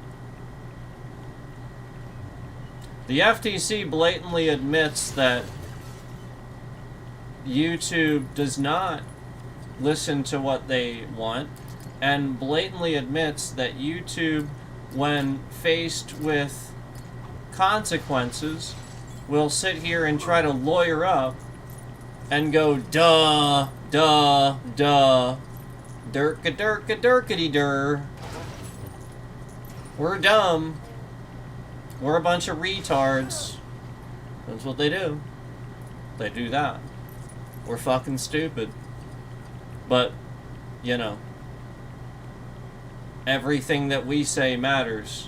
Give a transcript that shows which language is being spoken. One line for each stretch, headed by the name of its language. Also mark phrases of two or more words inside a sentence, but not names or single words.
English: The FTC blatantly admits that YouTube does not listen to what they want, and blatantly admits that YouTube, when faced with consequences, will sit here and try to lawyer up and go, duh, duh, duh, durka durka durkity dur. We're dumb. We're a bunch of retards. That's what they do. They do that. We're fucking stupid. But, you know, everything that we say matters.